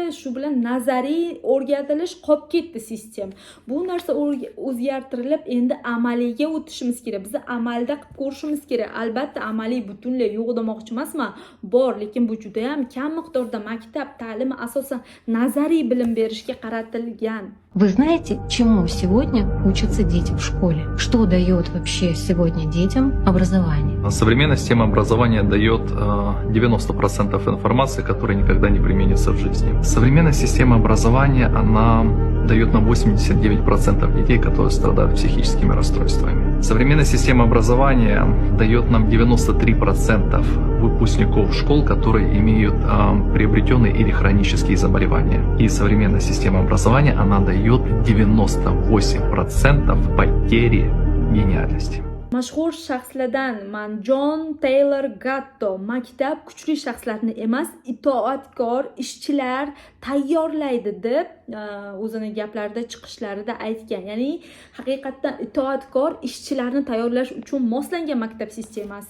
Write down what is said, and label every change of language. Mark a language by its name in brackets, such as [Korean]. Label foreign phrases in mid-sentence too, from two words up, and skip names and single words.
[Uzbek] Shu bilan nazariy o'rgatilish qolib ketdi sistem. Bu narsa o'zgartirilib endi amaliyga o'tishimiz kerak. Biz amalda qilib ko'rishimiz kerak. Albatta amaliy butunlay yo'q demoqchi emasman, bor, lekin bu juda ham kam miqdorda. Maktab ta'limi asosan nazariy bilim berishga qaratilgan. [Russian] Вы знаете, чему сегодня учатся дети в школе? Что дает вообще сегодня детям образование? Современная система образования дает 90% информации, которая никогда не применится в жизни. Современная система образования, она дает на 89% детей, которые страдают психическими расстройствами. Современная система образования дает нам 93% выпускников школ, которые имеют приобретенные или хронические заболевания. И современная система образования, она дает 98% потери гениальности. [Uzbek] Mashhur shaxslardan man Jon Taylor Gatto maktab kuchli shaxslarni emas, itoatkor ishchilar tayyorlaydi deb o'zini gaplarida chiqishlarida aytgan. Ya'ni haqiqatdan itoatkor ishchilarni tayyorlash uchun moslangan maktab sistemasi.